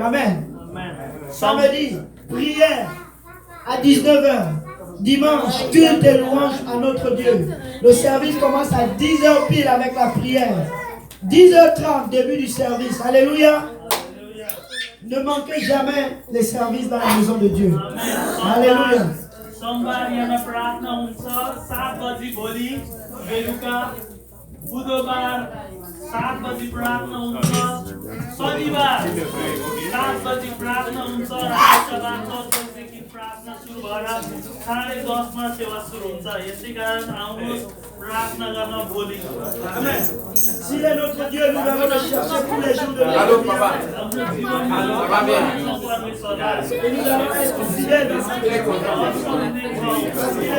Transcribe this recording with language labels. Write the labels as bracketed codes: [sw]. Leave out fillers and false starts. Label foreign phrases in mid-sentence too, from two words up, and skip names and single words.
[fr] Amen. Samedi, prière à 19h. Dimanche, culte et louange à notre Dieu. Le service commence à 10h pile avec la prière. 10h30, début du service. Alléluia. Ne manquez jamais les services dans la maison de Dieu. Alléluia. [ne] बुधबार 7 बजी प्रार्थना हुन्छ शनिबार 7 बजी प्रार्थना हुन्छ आइतबार 10 बजेदेखि प्रार्थना सुरु भएर 10:30 मा सेवा सुरु हुन्छ यसै कारण आउनुहोस् प्रार्थना गर्न भोलि आमेन [fr] S'il est notre Dieu, nous allons le chercher tous les jours de notre vie. Et nous allons être fidèles dans sa vie.